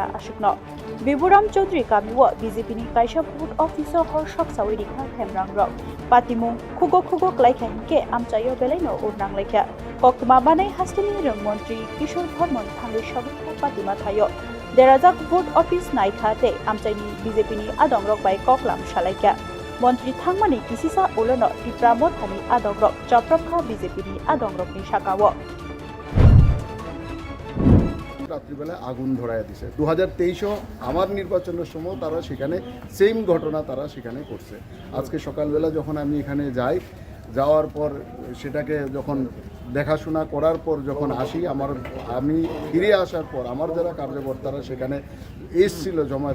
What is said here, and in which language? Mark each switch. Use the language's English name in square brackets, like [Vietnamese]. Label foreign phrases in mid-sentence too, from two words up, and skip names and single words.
[Kok Borok] आशुकनो बिबुराम चौधरी कामिओ बीजेपीनि कायसा [English] board office [Kok Borok] हर सकसावै रिखा खेमरांग्रक पातिमुं खुगो खुगो क्लाइखा हिनके आमचायो बेलायनो उरनांलायखा कक्तमा बानाय हास्टेलनि रोंमन्त्री किशोर भरमन थांगै सबखा पातिमा थायो देराजाक [English] board office [Kok Borok] नायखाते आमचायनि बीजेपीनि आदंरक बाय ककलाम सालायखा मन्त्री थांमानि किसिसा उलनो तिप्रा मथानि आदंरक चप्रपखा बीजेपीनि आदंरकनि साकाव [Bangla] রাত্রিবেলায় আগুন ধরায় দিছে 2023 আমার নির্বাচনের সময় তারা সেখানে সেম ঘটনা তারা সেখানে করছে আজকে সকালবেলা যখন আমি এখানে যাই যাওয়ার পর সেটাকে যখন দেখাশোনা করার পর যখন আসি আমি ফিরে আসার পর আমার যারা কার্যকর্তারা সেখানে এসেছিল জমায়েতে